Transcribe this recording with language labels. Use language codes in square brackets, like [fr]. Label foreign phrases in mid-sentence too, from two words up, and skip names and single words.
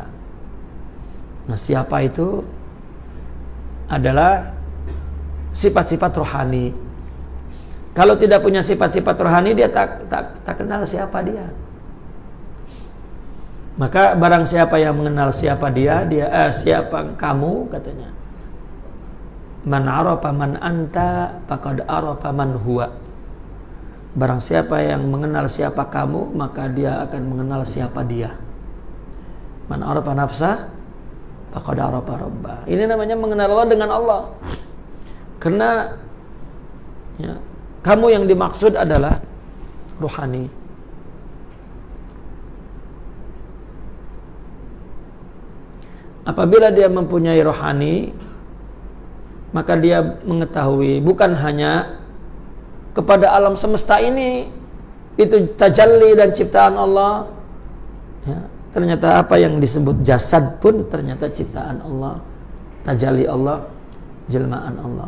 [id] Nah, siapa itu adalah sifat-sifat rohani. Kalau tidak punya sifat-sifat rohani, dia tak kenal siapa dia. Maka barang siapa yang mengenal siapa dia siapa kamu, katanya. [ar] من عرف من أنت فقد عرف من هو. [id] Barang siapa yang mengenal siapa kamu, maka dia akan mengenal siapa dia. [ar] من عرف نفسه فقد عرف ربه. [id] Ini namanya mengenal Allah dengan Allah. Karena ya, kamu yang dimaksud adalah rohani. Apabila dia mempunyai rohani, maka dia mengetahui bukan hanya kepada alam semesta ini, itu tajalli dan ciptaan Allah, ya, ternyata apa yang disebut jasad pun ternyata ciptaan Allah, tajalli Allah, jelmaan Allah.